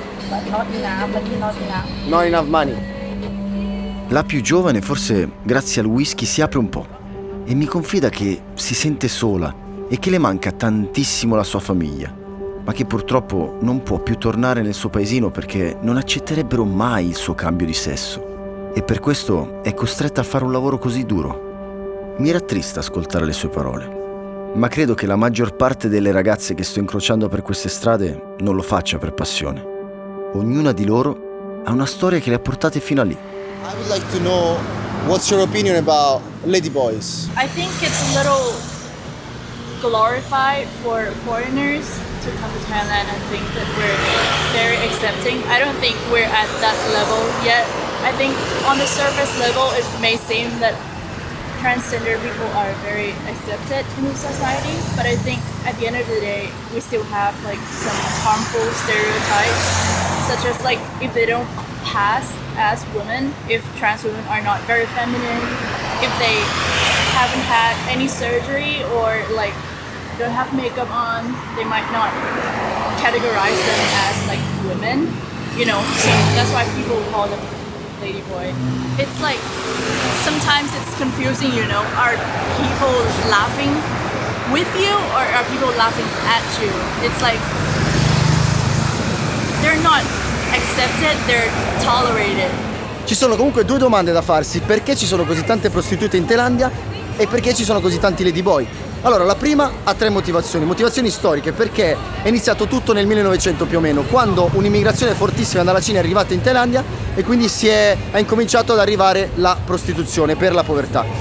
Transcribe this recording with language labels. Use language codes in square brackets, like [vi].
[en] But not enough, not enough. not enough money. [it] La più giovane, forse grazie al whisky, si apre un po' e mi confida che si sente sola e che le manca tantissimo la sua famiglia, ma che purtroppo non può più tornare nel suo paesino perché non accetterebbero mai il suo cambio di sesso e per questo è costretta a fare un lavoro così duro. Mi rattrista ascoltare le sue parole, ma credo che la maggior parte delle ragazze che sto incrociando per queste strade non lo faccia per passione. Ognuna di loro ha una storia che le ha portate fino a lì. [en] I would like to know what's your opinion about ladyboys. I think it's a little glorified for foreigners to come to Thailand and think that we're very accepting. I don't think we're at that level yet. I think on the surface level it may seem that transgender people are very accepted in the society, but I think at the end of the day we still have like some harmful stereotypes, such as like if they don't pass as women, if trans women are not very feminine, if they haven't had any surgery or like don't have makeup on, they might not categorize them as like women, you know, so that's why people call them ladyboy. It's like sometimes it's confusing, you know, are people laughing with you or are people laughing at you? It's like they're not accepted, they're tolerated. [it] Ci sono comunque 2 domande da farsi: perché ci sono così tante prostitute in Thailandia e perché ci sono così tanti ladyboy? Allora, la prima ha 3 motivazioni storiche, perché è iniziato tutto nel 1900 più o meno, quando un'immigrazione fortissima dalla Cina è arrivata in Thailandia e quindi ha incominciato ad arrivare la prostituzione per la povertà.